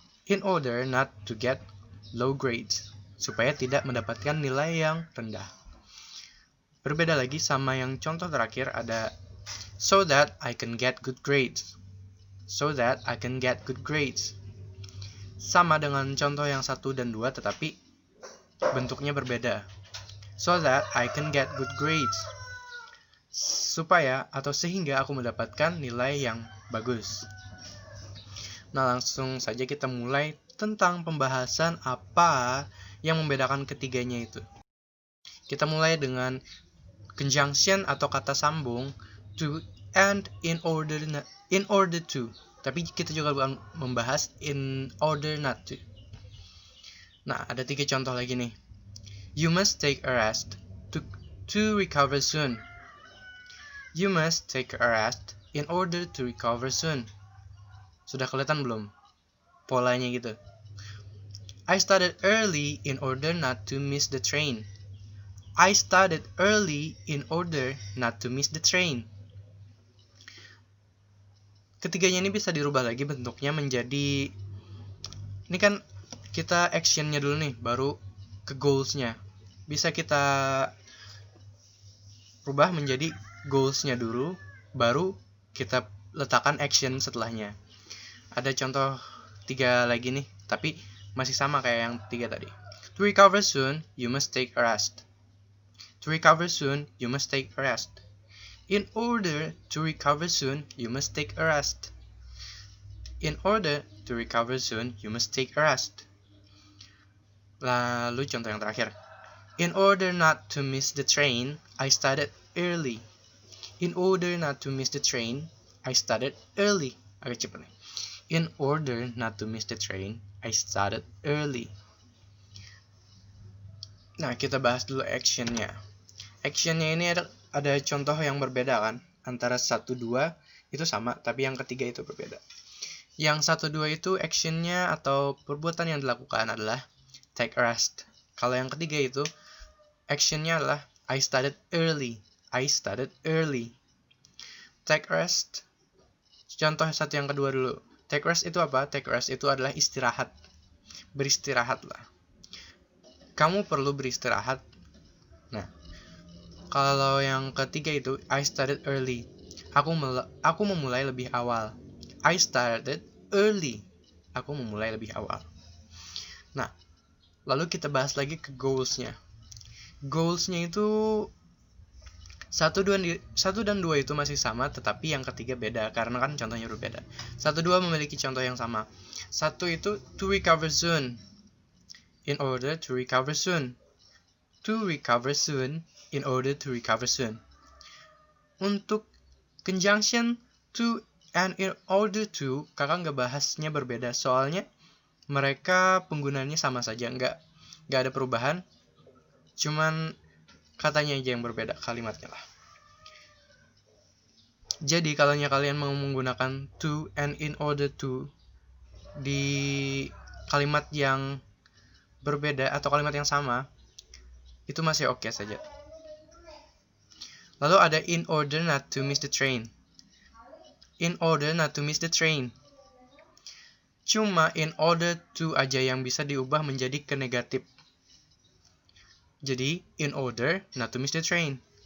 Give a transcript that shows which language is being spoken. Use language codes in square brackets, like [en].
[en] In order not to get low grades, [id] supaya tidak mendapatkan nilai yang rendah. Berbeda lagi sama yang contoh terakhir, ada [en] so that I can get good grades. So that I can get good grades. [id] Sama dengan contoh yang 1 dan 2, tetapi bentuknya berbeda. [en] So that I can get good grades. [id] Supaya atau sehingga aku mendapatkan nilai yang bagus. Nah, langsung saja kita mulai tentang pembahasan apa yang membedakan ketiganya itu. Kita mulai dengan conjunction atau kata sambung to and in order to. Tapi kita juga akan membahas in order not to. Nah, ada 3 contoh lagi nih. [en] You must take a rest to recover soon. You must take a rest in order to recover soon. [id] Sudah kelihatan belum polanya gitu? [en] I started early in order not to miss the train. I started early in order not to miss the train. [id] Ketiganya ini bisa dirubah lagi bentuknya menjadi, ini kan kita actionnya dulu nih, baru ke goalsnya. Bisa kita rubah menjadi goalsnya dulu, baru kita letakkan action setelahnya. Ada contoh 3 lagi nih, tapi masih sama kayak yang 3 tadi. [en] To recover soon, you must take a rest. To recover soon, you must take a rest. In order to recover soon, you must take a rest. In order to recover soon, you must take a rest. [id] Lalu contoh yang terakhir. [en] In order not to miss the train, I started early. In order not to miss the train, I started early. [id] Agak cepat nih. [en] In order not to miss the train, I started early. [id] Nah, kita bahas dulu actionnya. Actionnya ini ada contoh yang berbeda kan. Antara 1, 2 itu sama, tapi yang ketiga itu berbeda. Yang 1, 2 itu actionnya atau perbuatan yang dilakukan adalah take a rest. Kalau yang ketiga itu actionnya adalah [en] I started early. I started early. Take rest. [id] Contoh 1 yang kedua dulu. Take rest itu apa? Take rest itu adalah istirahat. Beristirahat lah. Kamu perlu beristirahat. Nah, kalau yang ketiga itu [en] I started early. [id] Aku memulai lebih awal. [en] I started early. [id] Aku memulai lebih awal. Nah, lalu kita bahas lagi ke goalsnya. Goalsnya itu 1 dan 2 itu masih sama, tetapi yang ketiga beda karena kan contohnya berbeda. 1, 2 memiliki contoh yang sama. [en] 1 itu to recover soon. In order to recover soon. To recover soon. In order to recover soon. [id] Untuk conjunction to and in order to, kakak nggak bahasnya berbeda soalnya mereka penggunaannya sama saja, nggak ada perubahan, cuman katanya aja yang berbeda, kalimatnya lah. Jadi kalau kalian mau menggunakan to and in order to di kalimat yang berbeda atau kalimat yang sama, itu masih oke saja. Lalu ada [en] in order not to miss the train. In order not to miss the train. [id] Cuma in order to aja yang bisa diubah menjadi ke negatif. [en] Jadi in order not to miss the train.